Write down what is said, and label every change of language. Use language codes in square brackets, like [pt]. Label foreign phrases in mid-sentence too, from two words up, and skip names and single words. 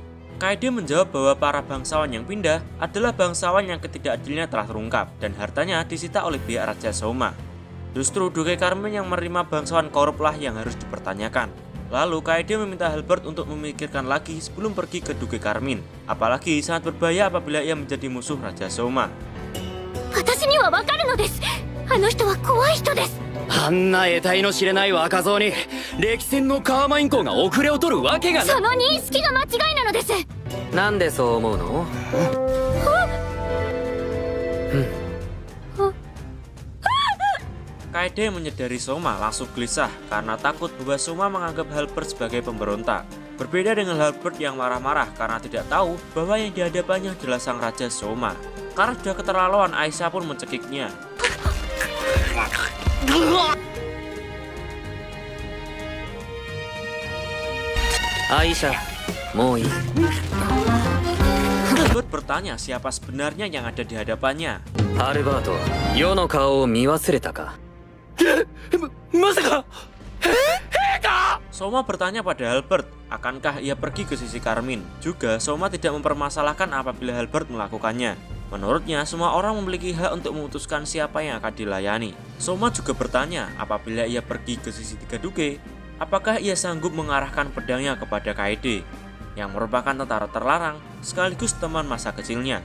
[id] Kaede menjawab bahwa para bangsawan yang pindah adalah bangsawan yang ketidakadilnya telah terungkap dan hartanya disita oleh pihak Raja Soma. Justru Duke Carmin yang menerima bangsawan korup lah yang harus dipertanyakan. Lalu Kaede meminta Halbert untuk memikirkan lagi sebelum pergi ke Duke Carmin. Apalagi sangat berbahaya apabila ia menjadi musuh Raja Soma. [ja] あんな得体の知れない若造に歴戦のカーマイン公が遅れを取るわけがない。その認識が間違いなのです。なんでそう思うの？ [id] Kaede menyadari Soma langsung gelisah karena takut bahwa Soma menganggap Halbert sebagai pemberontak. Berbeda dengan Halbert yang marah-marah karena tidak tahu bahwa yang dihadapannya adalah sang Raja Soma. Karena sudah keterlaluan, Aisyah pun mencekiknya. [ja] Aisyah, mau いい? [id] Halbert bertanya siapa sebenarnya yang ada di hadapannya. [ja] Alberto, 世の顔を見忘れたか? [id] Soma bertanya pada Halbert, akankah ia pergi ke sisi Carmin? Juga Soma tidak mempermasalahkan apabila Halbert melakukannya. Menurutnya, semua orang memiliki hak untuk memutuskan siapa yang akan dilayani. Soma juga bertanya, apabila ia pergi ke sisi tiga Duke, apakah ia sanggup mengarahkan pedangnya kepada Kaede, yang merupakan tentara terlarang sekaligus teman masa kecilnya.